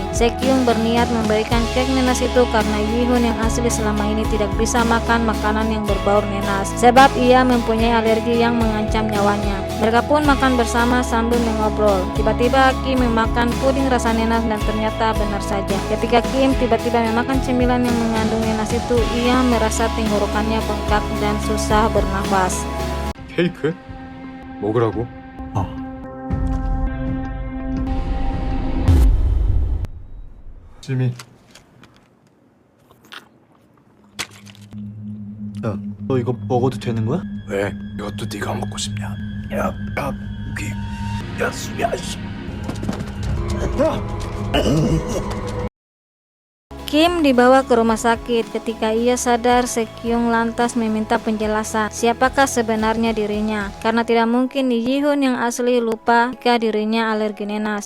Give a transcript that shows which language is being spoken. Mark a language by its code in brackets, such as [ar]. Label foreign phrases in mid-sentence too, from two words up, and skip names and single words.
[id] Sekyung berniat memberikan kek Nenas itu karena Yihun yang asli selama ini tidak bisa makan makanan yang berbau Nenas, sebab ia mempunyai alergi yang mengancam nyawanya. Mereka pun makan bersama sambil mengobrol. Tiba-tiba Kim memakan puding rasa Nenas dan ternyata benar saja. Ketika Kim tiba-tiba memakan cemilan yang mengandung Nenas itu, ia merasa tenggorokannya bengkak dan susah bernafas. [ko] 케이크? 먹으라고? 지민, 야, 너 이거 먹어도 되는 거야? 왜? 이것도 네가 먹고 싶냐? 야, 수비야, 씨. [id] Kim dibawa ke rumah sakit. Ketika ia sadar, Sekyung lantas meminta penjelasan siapakah sebenarnya dirinya, karena tidak mungkin Yihun yang asli lupa jika dirinya alergi Nenas.